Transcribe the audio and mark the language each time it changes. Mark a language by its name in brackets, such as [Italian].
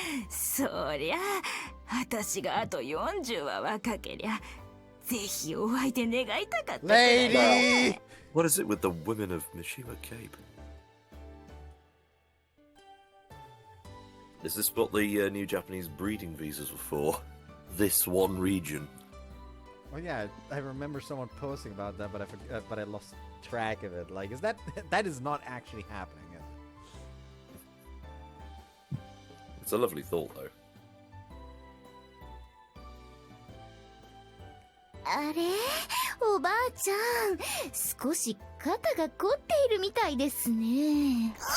[Japanese] そりゃ私があと40は若けりゃぜひお相手願いたかったくらいね。 [English] What is it with the women of Mishima Cape? Is this what the new Japanese breeding visas were for? This one region? Oh yeah, I remember someone posting about that, but I lost track of it. Like, is that is not actually happening? Is it? It's a lovely thought, though. [Japanese] あれ、おばあちゃん、少し肩が凝っているみたいですね。